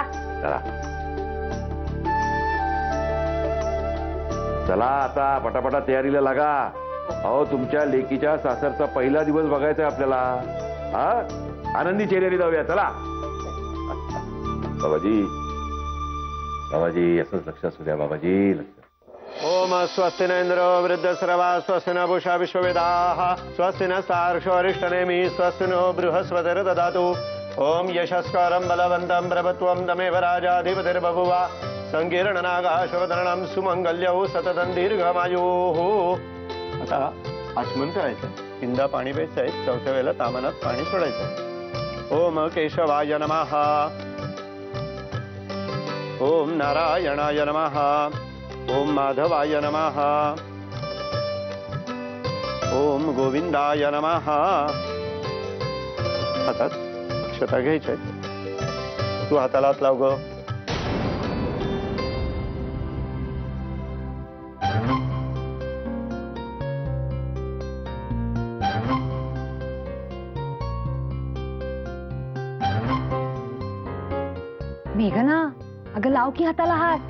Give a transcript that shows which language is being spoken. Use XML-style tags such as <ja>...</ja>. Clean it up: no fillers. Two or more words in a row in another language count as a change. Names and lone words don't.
<mr>चला चला, आता पटापटा तयारीला लागा. अहो तुमच्या लेकीच्या सासरचा पहिला दिवस बघायचा आहे आपल्याला. हा, आनंदी चेहऱ्याने जाऊया. चला बाबाजी. बाबाजी असंच लक्ष असू द्या. बाबाजी लक्ष.</mr> <sa>ओम स्वस्ति न इंद्रो वृद्धस्रवा स्वस्ति न पूषा विश्ववेदाः स्वस्ति न सार्क्ष्योरिष्टनेमि स्वस्ति नो बृहस्पतिर्ददातु. ओम यशस्करं बलवन्तं प्रभुत्वं तमेव राजाधिपतिर्बभुव. संकीर्णनागाशोधरणं सुमंगल्यौ सततं दीर्घमायुः.</sa> <mr>आता आचमन करायचं, तीनदा पाणी प्यायचंय, चौथ्या वेळेला तामनात पाणी सोडायचं.</mr> <sa>ओम केशवाय नमः. ओम नारायणाय नमः. ओम माधवाय नमः. ओम गोविंदाय नमः.</sa> <mr>हातात अक्षता घ्यायच्या. तू हाताला हात लाव ग. मेघना, अगं लाव की हाताला हात.</mr>